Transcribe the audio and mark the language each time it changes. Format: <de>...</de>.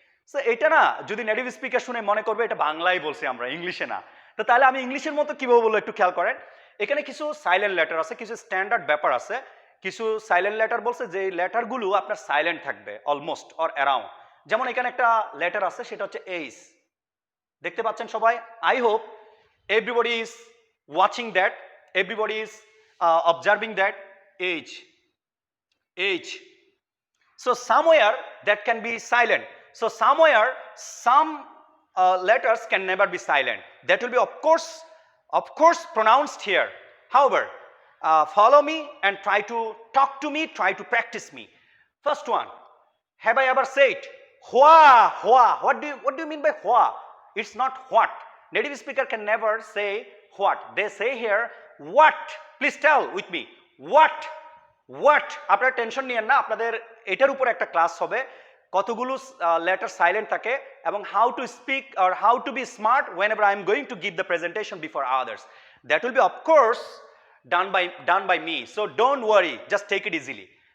<bn>So এটা না যদি নেটিভ স্পিকার শুনে মনে করবে এটা বাংলায় বলছি আমরা, ইংলিশে না। তো তাহলে আমি ইংলিশের মতো কিভাবে বলবো একটু খেয়াল করেন। এখানে কিছু সাইলেন্ট লেটার আছে, কিছু স্ট্যান্ডার্ড ব্যাপার আছে। কিছু সাইলেন্ট লেটার বলছে যে লেটারগুলো আপনার সাইলেন্ট থাকবে অলমোস্ট অর অ্যারাউন্ড। যেমন এখানে একটা লেটার আছে, সেটা হচ্ছে এইচ, দেখতে পাচ্ছেন সবাই?</bn> <en>I hope everybody is watching that, everybody is observing that H. So somewhere that can be silent. So somewhere some letters can never be silent. That will be of course pronounced here. However, follow me and try to talk to me, try to practice me. First one, have I ever said hua? What do you mean by hua? It's not what. Native speaker can never say what. They say here what. Please tell with me what.</en> <bn>আপনারা tension নিয়েন না, আপনাদের এটার উপর একটা class হবে কতগুলো letter silent থাকে এবং</bn> <en>How to speak or how to be smart whenever I am going to give the presentation before others. That will be of course done by me. So don't worry, just take it easily.</en>